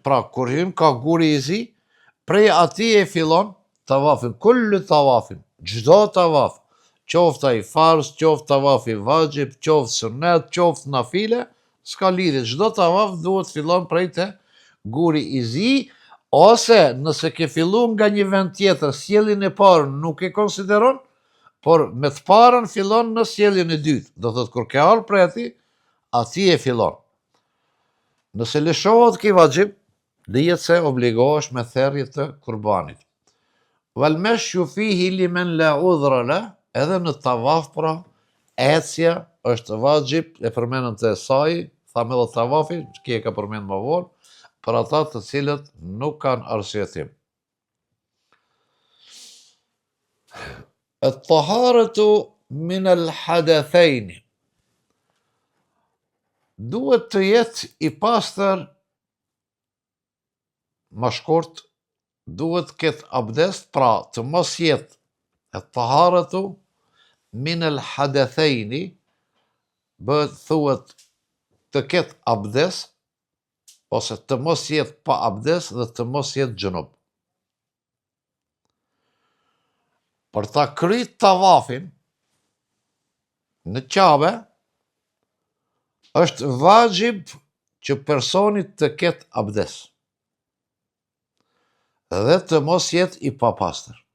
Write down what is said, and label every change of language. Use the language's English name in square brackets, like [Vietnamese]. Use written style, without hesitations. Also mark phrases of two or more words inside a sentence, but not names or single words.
[Albanian] Pra, kur hyn ka guri i zi, prej atij e fillon tavafin, [Arabic] kullu tavafin, [Albanian] çdo tavaf, qoftë ai farz, qoftë tavafi vajib, qoftë sunnet, qoftë nafile, s'ka lidhje, çdo tavaf duhet fillon prej te guri i zi, ose nëse ke fillu nga një vend tjetër, sjelljen e parë nuk e konsideron, por me të parën fillon në sjelljen e dytë. Do thot kur ke ardhur prej atij e fillon. Nëse lëshohet ki vajib, dihet se obligohesh me therrje të kurbanit. [Arabic] Wal mashyu fihi liman la udhra la, [Albanian] edhe në tavaf pra ecja është vajib, e përmendëm te Sa'i, thamë edhe tavafi, që e ka përmend më vonë, për ata të cilët nuk kanë arsyetim. [Arabic] At-taharatu min al-hadathain. [Albanian] Duhet të jetë i pastër, më shkurt, duhet të ketë abdest, pra të mos jetë [Arabic] at-taharatu min al-hadathain, [Albanian] bëhet thuhet të ketë abdest, ose të mos jetë pa abdest dhe të mos jetë gjunub. Për ta kryt tavafin në Qabe, është vajib që personit të ketë abdest dhe të mos jetë i papastër.